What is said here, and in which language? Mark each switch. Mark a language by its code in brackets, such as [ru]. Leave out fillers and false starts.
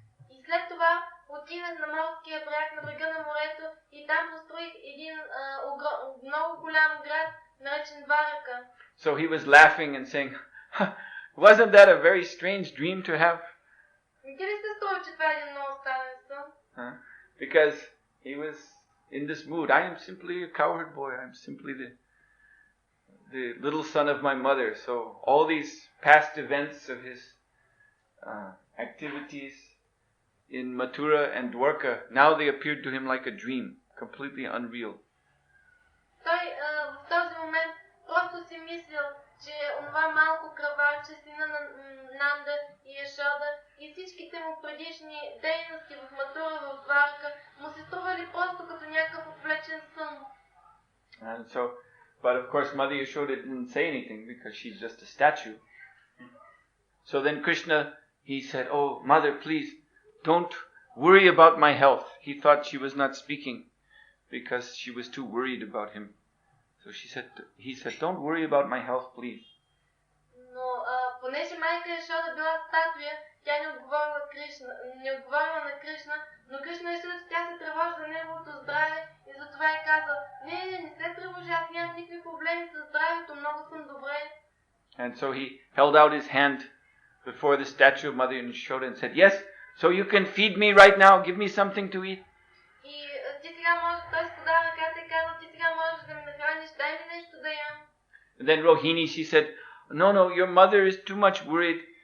[bg] И след това отидах на морския бряг, на брега на морето, и там построих един много голям град, наречен Дварака. [en] So he was laughing and saying, wasn't that a very strange dream to have? [bg] Не ти ли се струва, че това е един много странен сън? [en] Because he was in this mood. I am simply a cowherd boy. I am simply the little son of my mother. So all these past events of his activities in Mathura and Dwarka, now they appeared to him like a dream, completely unreal. [bg] Той в този момент просто си мислил, че онова малко кръваче, сина на Нанда и Яшода, и всичките му предишни дейности в Матура, в Дварка, му се стрували просто като някакъв отвлечен сън. [en] And so, but of course Mother Yashoda didn't say anything because she's just a statue. So then Krishna, he said, oh mother, please, don't worry about my health. He thought she was not speaking because she was too worried about him. So he said, don't worry about my health, please. [bg] Но понеже майка Яшода била статуя, тя не отговорила на Кришна, но Кришна решила, че тя се тревожи за неговото здраве и затова и каза, не се тревожи, аз нямам никакви проблеми с здравето, много съм добре. [en] And so he held out his hand before the statue of Mother Yashoda and said, yes, so you can feed me right now, give me something to eat. [bg] И ти сега можеш, той сподава ръката и каза, ти сега можеш да ме нахраниш, дай ми нещо да ям. [en] And then Rohini, she said, no, your mother is too much worried.